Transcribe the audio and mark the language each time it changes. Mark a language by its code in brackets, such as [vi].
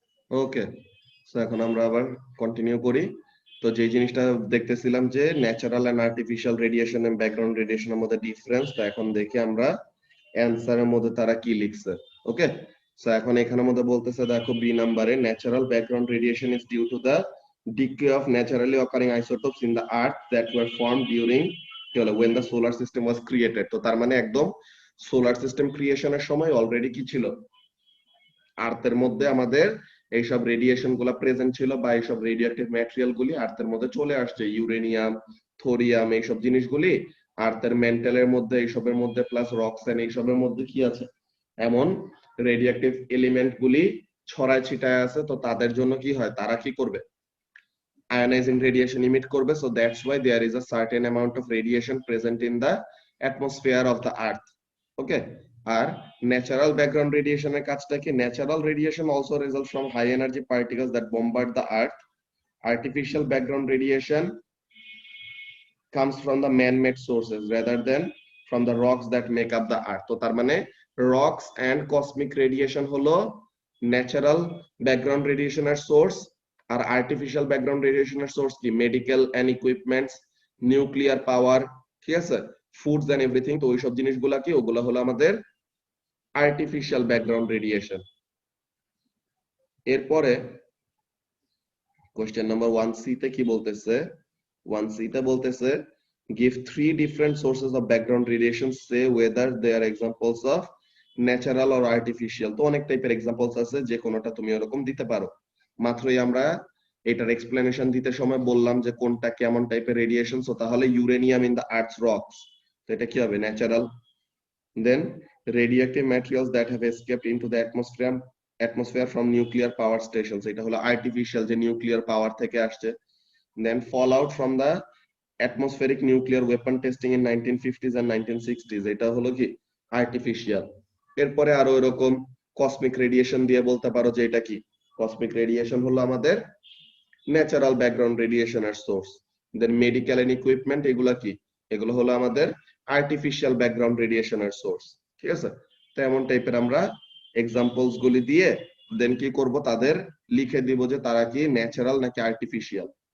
[bn] ওকে, so এখন আমরা আবার কন্টিনিউ করি। তো যে জিনিসটা দেখতেছিলাম যে natural and artificial radiation and background রেডিয়েশনের মধ্যে ডিফারেন্স, তো এখন দেখি আমরা অ্যানসারের মধ্যে তারা কি লিখছে। [en] Okay, so এখন এখানের মধ্যে বলতেছে দেখো বি নাম্বারে natural background radiation is due to the decay of naturally occurring isotopes in the earth that were formed during when the solar system was created। [bn] তো তার মানে একদম সোলার সিস্টেম ক্রিয়েশনের সময় অলরেডি কি ছিল আর্থের মধ্যে আমাদের এইসব রেডিয়েশন গুলা প্রেজেন্ট ছিল, বা এইসব রেডিওঅ্যাক্টিভ ম্যাটেরিয়াল গুলি আর্থের মধ্যে চলে আসছে, ইউরেনিয়াম, থোরিয়াম, এইসব জিনিসগুলি আর্থের মেন্টালের মধ্যে, এইসবের মধ্যে প্লাস রক্সেন এইসবের মধ্যে কি আছে এমন রেডিওঅ্যাক্টিভ এলিমেন্ট গুলি ছড়ায় ছিটায় আছে। তো তাদের জন্য কি হয়, তারা কি করবে? [en] ionizing radiation emit করবে। So that's why there is a certain amount of radiation present in the atmosphere of the earth. [bn] Okay, আর natural background রেডিয়েশনের কাজটা কি? [en] Natural radiation also results from high energy particles that bombard the earth. Artificial background radiation comes from the man-made sources rather than from the rocks that make up the earth. [bn] তো তার মানে [en] rocks and cosmic radiation [bn] হলো natural background রেডিয়েশনের source, আর artificial background রেডিয়েশনের source কি medical and equipments, nuclear power, ঠিক আছে, foods and everything. তো ওইসব জিনিসগুলা কি, ওগুলা হলো আমাদের আর্টিফিশিয়াল ব্যাকগ্রাউন্ড রেডিয়েশন। [en] এরপরে question number 1C তে কি বলতেছে, 1C তে বলতেছে give 3 different sources of background radiation, say whether they are examples of natural or artificial। [bn] তো অনেক টাইপের এক্সাম্পলস আছে, যে কোনোটা তুমি এরকম দিতে পারো। মাত্রই আমরা এটার এক্সপ্লেনেশন দিতে সময় বললাম যে কোনটা কেমন টাইপের রেডিয়েশন। সো তাহলে uranium in the earths rocks, তো এটা কি হবে, natural. [en] then radioactive materials that have escaped into the atmosphere from nuclear power stations, [bn] এটা হলো আর্টিফিশিয়াল, যে নিউক্লিয়ার পাওয়ার থেকে আসছে। [en] then fallout from the atmospheric nuclear weapon testing in 1950s and 1960s, [bn] এটা হলো কি আর্টিফিশিয়াল। এরপরে আরো এরকম কসমিক রেডিয়েশন দিয়ে বলতে পারো যে এটা কি, কসমিক রেডিয়েশন হলো আমাদের ন্যাচারাল ব্যাকগ্রাউন্ড রেডিয়েশনের source. Then medical and equipment, এগুলা কি, এগুলো হলো আমাদের আর্টিফিশিয়াল ব্যাকগ্রাউন্ড রেডিয়েশনের সোর্স, ঠিক আছে। তো এমন টাইপের আমরা এক্সাম্পলস গুলি দিয়ে দেন কি করব, তাদের লিখে দিব যে তারা কি ন্যাচারাল নাকি আর্টিফিশিয়াল।